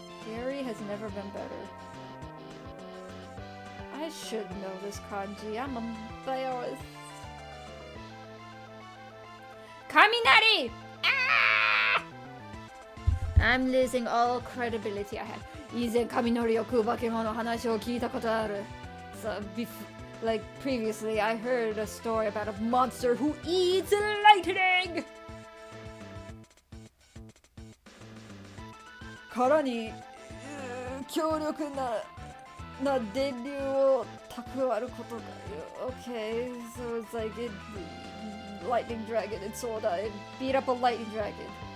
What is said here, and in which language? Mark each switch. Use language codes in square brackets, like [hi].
[en] Gary has never been better. I should know this kanji. I'm embarrassed. Kaminari! Ah! I'm losing all credibility I have. [ja] 以前雷を食う化け物の話を聞いたことある。 [en] So, like previously, I heard a story about a monster who eats lightning! [ja] 殻に強力な電流を蓄ることが [en] Okay, so it's like lightning dragon and soda and beat up a lightning dragon.